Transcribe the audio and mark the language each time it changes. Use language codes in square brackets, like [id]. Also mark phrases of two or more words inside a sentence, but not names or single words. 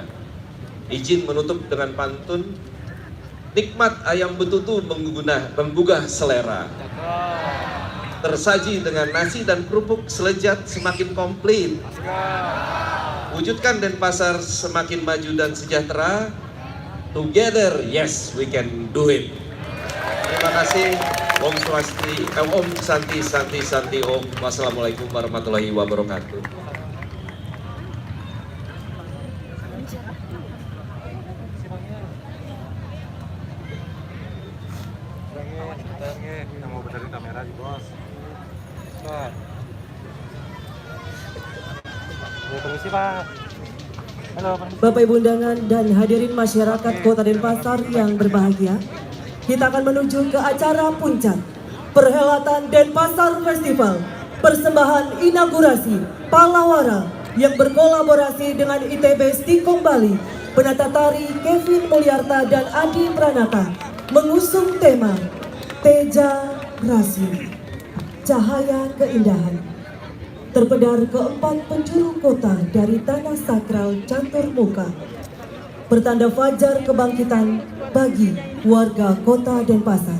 [id] Izin menutup dengan pantun. Nikmat ayam betutu menggugah selera. Tersaji dengan nasi dan kerupuk selejat semakin komplit. Wujudkan Denpasar semakin maju dan sejahtera. [en] Together, yes, we can do it. [id] Terima kasih. [ban] Om Swastiastu, Om Santi Santi Santi Om. [ar] والسلام عليكم ورحمة الله وبركاته. [id] Kita mau benerin kamera di bos. Pak. Permisi Pak. Halo Pak. Bapak Ibu undangan dan hadirin masyarakat Kota Denpasar yang berbahagia, kita akan menuju ke acara puncak perhelatan Denpasar Festival, persembahan inaugurasi Palawara yang berkolaborasi dengan ITB Stikom Bali, penata tari Kevin Mulyarta dan Adi Pranata mengusung tema Teja Rasmi, Cahaya Keindahan. Terpedar keempat penjuru kota dari tanah sakral Catur Muka, pertanda fajar kebangkitan bagi warga Kota Denpasar.